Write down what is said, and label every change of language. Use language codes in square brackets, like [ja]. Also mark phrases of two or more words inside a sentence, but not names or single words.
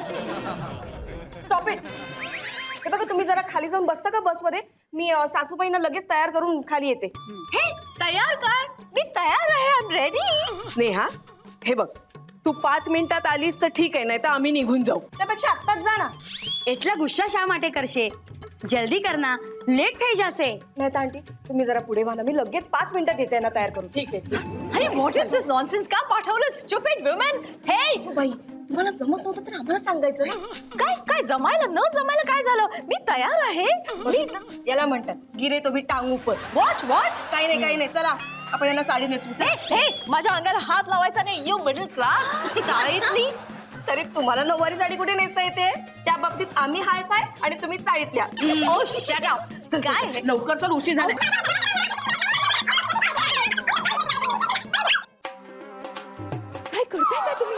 [en] Stop it. [mr] हे बघा, तुम्ही जरा खाली जाऊन बसता का बसमध्ये? मी सासूबाईंना लगेच तयार करून खाली येते. हे तयार काय? मी तयार आहे. [en] I am ready. [mr] स्नेहा, हे बघ, तू 5 मिनिटात आलीस तर ठीक आहे, नाही तर आम्ही निघून जाऊ. त्यापेक्षा आत्ताच जा ना. [gu] એટલા ગુસ્સા શા માટે કરશે? જલ્દી કરના, લેટ થઈ જશે. [mr] नाही तर आंटी, तुम्ही जरा पुढे व्हा ना, मी लगेच 5 मिनिटात येते ना तयार करून. ठीक आहे. [en] अरे what is this nonsense? [mr] का पाठवलं [en] stupid woman? [mr] हे बाई, तुम्हाला जमत नव्हतं तर आम्हाला सांगायचं ना. काय काय जमायला न जमायला काय झालं? मी तयार आहे. याला म्हणतात [hi] गिरे तो भी टांग ऊपर. [en] watch watch. [mr] काही नाही चला आपण यांना साडी नेसू. माझ्या अंगाला हात लावायचा नाही. [en] you middle class [mr] चाळीतली. तरी तुम्हाला नऊवारी साडी कुठे नेसता येते? त्या बाबतीत आम्ही हाय फाय आणि तुम्ही चाळीतल्या. [en] oh shut up. [mr] काय लवकर तर उशीर झाला. काय करताय का तुम्ही?